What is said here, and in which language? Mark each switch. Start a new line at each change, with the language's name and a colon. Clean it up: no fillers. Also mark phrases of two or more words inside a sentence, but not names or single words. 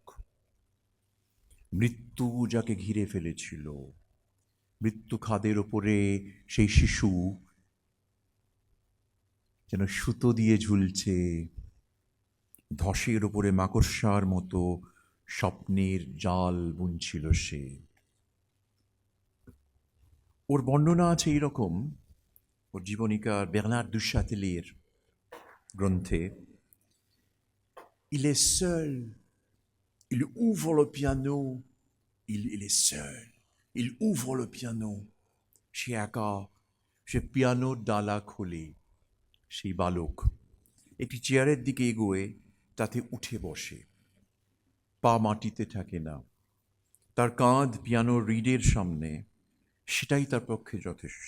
Bangla: মৃত্যু যাকে ঘিরে ফেলেছিল, মৃত্যু খাদের ওপরে সেই শিশু যেন সুতো দিয়ে ঝুলছে, ধসের ওপরে মাকড়সার মতো স্বপ্নের জাল বুনছিল সে। ওর বর্ণনা আছে এইরকম, ওর জীবনীকার বের্নার দু চ্যাটেলির গ্রন্থে,
French: il est seul, il ouvre le piano, il est seul, il ouvre le piano,
Bangla: সে একা, সে পিয়ানোর ডালা খোলে। সেই বালক একটি চেয়ারের দিকে এগোয়, তাতে উঠে বসে, পা মাটিতে থাকে না, তার কাঁধ পিয়ানোর রিডের সামনে, সেটাই তার পক্ষে যথেষ্ট।